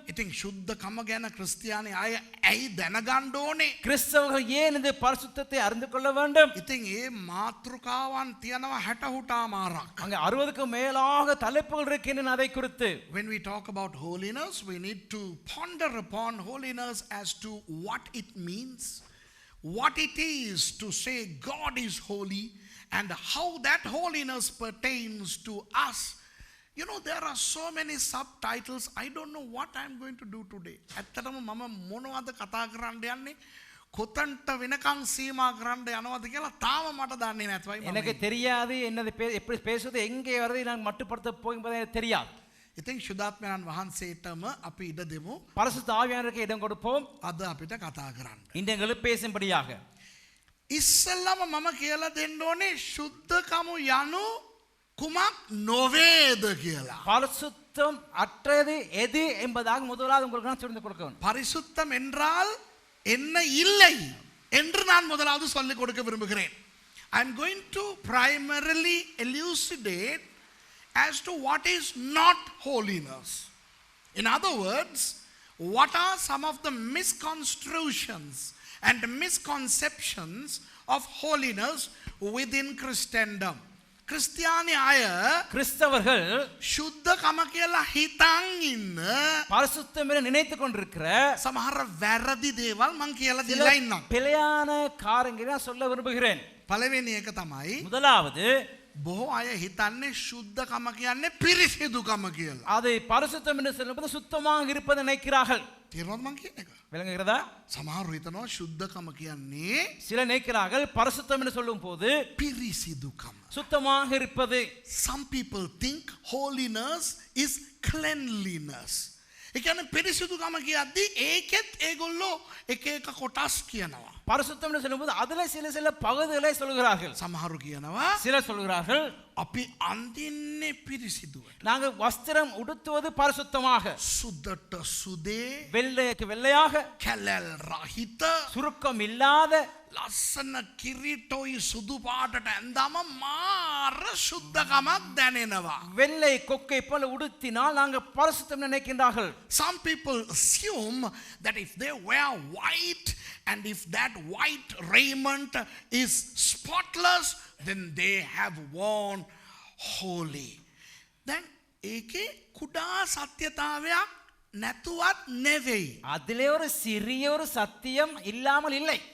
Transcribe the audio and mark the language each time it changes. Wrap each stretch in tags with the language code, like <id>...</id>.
<si>ඉතින් ශුද්ධකම ගැන ක්‍රිස්තියානි අය ඇයි දැනගන්න ඕනේ?</si> <ta>கிறிஸ்தவர்கள் ஏன் இந்த பரிசுத்தத்தை அறிந்து கொள்ள வேண்டும்?</ta> <si>ඉතින් ඒ මාතෘකාවන් තියනවා 60 මාරක්.</si> <ta>அங்க 60க்கு மேலாக தலைப்புகள் இருக்கின்றன அதை குறித்து.</ta> <en>When we talk about holiness, we need to ponder upon holiness as to what it means, what it is to say God is holy, and how that holiness pertains to us. You know, there are so many subtitles. I don't know what I'm going to do today.</en> <si>ඇත්තටම මම මොනවද කතා කරන්න යන්නේ? කොතන්ට වෙනකන් සීමා කරන්න යනවද කියලා තාම මට දන්නේ නැතුවයි මම.</si> <ta>எனக்கு தெரியாது என்னது எப்படி பேசுவது எங்கே வரதை நான் மட்டுப்படுத்த போகும்போது எனக்கு தெரியாது.</ta> <si>ඉතින් ශුද්ධාත්මයන් වහන්සේටම අපි ඉඩ දෙමු.</si> <ta>பரிசுத்த ஆவியானவருக்கு இடம் கொடுப்போம்.</ta> <si>අද අපිට කතා කරන්න.</si> <ta>இந்த எங்களுக்கு பேசும்படியாக.</ta> <si>ඉස්සෙල්ලාම මම කියලා දෙන්න ඕනේ ශුද්ධකම යනු කුමක් නොවේද කියලා.</si> <ta>பரிசுத்தம் அற்றது எது என்பதாக முதலாவது உங்களுக்கு நான் சொல்லிக் கொடுக்கிறேன். பரிசுத்தம் என்றால் என்ன இல்லை என்று நான் முதலாவது சொல்லிக் கொடுக்க விரும்புகிறேன்.</ta> <en>I am going to primarily elucidate as to what is not holiness. In other words, what are some of the misconstructions and misconceptions of holiness within Christendom.</en> <si>கிறிஸ்தியானி අය</si> <ta>கிறிஸ்தவர்கள்</ta> <si>ශුද්ධකම කියලා හිතන් ඉන්න</si> <ta>பரிசுத்தம் என நினைத்துக் கொண்டிருக்கிற</ta> <si>සමහර වැරදි දේවල් මං කියලා දීලා ඉන්නම්.</si> <ta>பிழையான காரியங்களை நான் சொல்ல விரும்புகிறேன்.</ta> <si>පළවෙනි එක තමයි</si> <ta>முதலாவது</ta> <si>බොහෝ අය හිතන්නේ ශුද්ධකම කියන්නේ පිරිසිදුකම කියලා.</si> <ta>அதை பரிசுத்தம் என்று சொல்லும்போது சுத்தமாக இருப்பதை நினைக்கிறார்கள்.</ta> <si>තේරුණාද මං කියන එක?</si> <ta>விளங்குகிறதா?</ta> <si>සමහර හිතනවා ශුද්ධකම කියන්නේ</si> <ta>சில நினைக்கிறார்கள் பரிசுத்தம் என்று சொல்லும் போது</ta> <si>පිරිසිදුකම.</si> <ta>சுத்தமாக இருப்பது.</ta> <en>Some people think holiness is cleanliness.</en> <si>ඒ කියන්නේ පිරිසිදුකම කියද්දී ඒකෙත් ඒගොල්ලෝ එක එක කොටස් කියනවා.</si> <ta>பரிசுத்தம் என்று சொல்லும்போது அதுல சில பகுதிகளை சொல்கிறார்கள்.</ta> <si>සමහරු කියනවා</si> <ta>சிலர் சொல்கிறார்கள்</ta> <si>අපි අඳින්නේ පිරිසිදුව.</si> <ta>நாங்கள் வஸ்திரம் உடுத்துவது பரிசுத்தமாக,</ta> <si>සුදට සුදේ,</si> <ta>வெள்ளைக்கு வெள்ளையாக,</ta> <si>කැලල් රහිත,</si> <ta>சுருக்கம் இல்லாத,</ta> <si>ලස්සන කිරිටොයි සුදු පාටට ඇඳම මාර ශුද්ධකමක් දැනෙනවා.</si> <ta>வெள்ளை கொக்கை போல உடுத்தினால் நாங்கள் பரிசுத்தம் நினைக்கின்றார்கள்.</ta> <en>Some people assume that if they wear white and if that white raiment is spotless, then they have worn holy.</en> <si>Then ඒකේ කුඩා සත්‍යතාවයක් නැතුවත් නෙවෙයි.</si> <ta>அதிலே ஒரு சிறிய ஒரு சத்தியம் இல்லாமல் இல்லை.</ta>